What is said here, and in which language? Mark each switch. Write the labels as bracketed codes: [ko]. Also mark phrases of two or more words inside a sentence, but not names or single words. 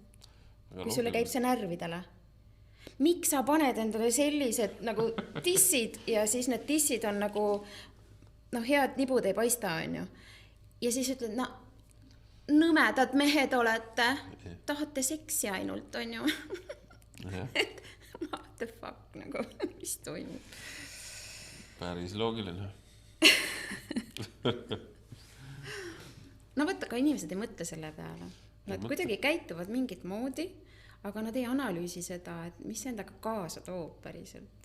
[et] Kui sulle käib see närvidele? Miks sa paned endale sellised nagu tissid ja siis need tissid on nagu head nibud ei paista, on ju. Ja siis ütled, nõmedad mehed olete, tahate seksi ainult, on ju. [en] Et what the fuck, [et] nagu, mis toimub? Päris loogiline. Võtta, ka inimesed ei mõtle selle peale. Nad kuidagi käituvad mingit moodi, aga nad ei analüüsi seda, et mis endaga kaasa toob päriselt.